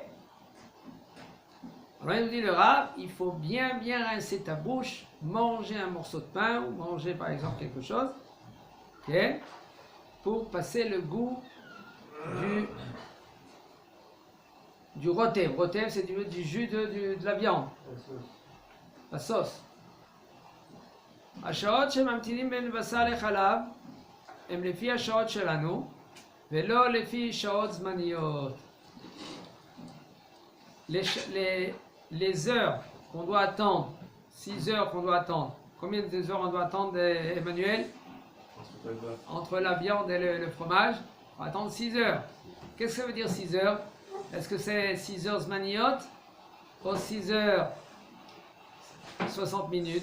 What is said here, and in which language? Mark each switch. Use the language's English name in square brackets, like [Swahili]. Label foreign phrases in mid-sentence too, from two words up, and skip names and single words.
[French] Alors il nous dit le Rav, il faut bien rincer ta bouche, manger un morceau de pain ou manger par exemple quelque chose, okay, pour passer le goût du rotev. Rotev, c'est du jus de la viande, la sauce. [Hebrew] השעות שממתינים בין בשר לחלב הם לפי השעות שלנו ולא לפי שעות זמניות. [French] Les heures qu'on doit attendre, 6 heures qu'on doit attendre. Combien de heures on doit attendre, Emmanuel? Entre la viande et le fromage, on va attendre 6 heures. Qu'est-ce que ça veut dire 6 heures? Est-ce que c'est 6 heures zmaniot ou 6 heures 60 minutes?